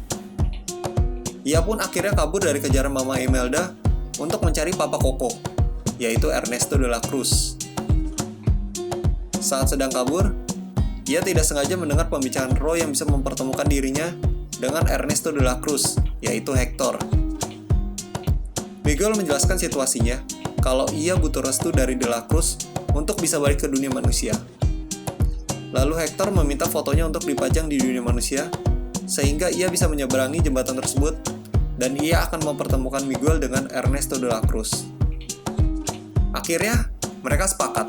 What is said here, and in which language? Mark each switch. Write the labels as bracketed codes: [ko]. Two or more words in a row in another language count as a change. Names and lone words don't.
[id] Ia pun akhirnya kabur dari kejaran Mama Imelda untuk mencari Papa Coco, yaitu Ernesto de la Cruz. Saat sedang kabur, ia tidak sengaja mendengar pembicaraan roh yang bisa mempertemukan dirinya dengan Ernesto de la Cruz, yaitu Hector. Miguel menjelaskan situasinya kalau ia butuh restu dari de la Cruz untuk bisa balik ke dunia manusia. Lalu Hector meminta fotonya untuk dipajang di dunia manusia, sehingga ia bisa menyeberangi jembatan tersebut, dan ia akan mempertemukan Miguel dengan Ernesto de la Cruz. Akhirnya, mereka sepakat.